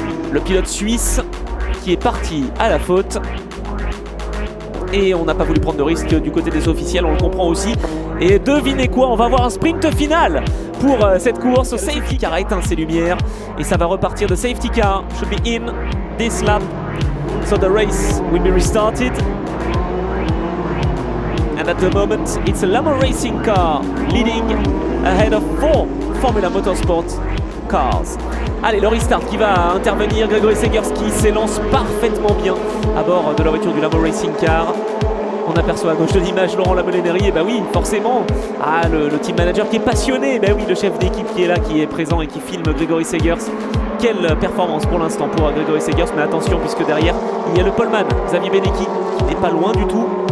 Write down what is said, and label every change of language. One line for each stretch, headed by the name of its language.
French: Le pilote suisse qui est parti à la faute. Et on n'a pas voulu prendre de risque du côté des officiels, on le comprend aussi. Et devinez quoi, on va avoir un sprint final pour cette course. Safety car a éteint ses lumières et ça va repartir.
English: The safety car should be in this lap. So the race will be restarted. And at the moment, it's a Lambo Racing car leading ahead of 4 Formula Motorsport cars.
French: Allez, le restart qui va intervenir. Grégory Segers qui s'élance parfaitement bien à bord de la voiture du Lambo Racing car. On aperçoit à gauche de l'image Laurent Lamolénéry. Et bah oui, forcément. Ah, le team manager qui est passionné. Bah oui, le chef d'équipe qui est là, qui est présent et qui filme Grégory Segers. Quelle performance pour l'instant pour Grégory Segers. Mais attention, puisque derrière, il y a le poleman, Xavier Benecchi, qui n'est pas loin du tout.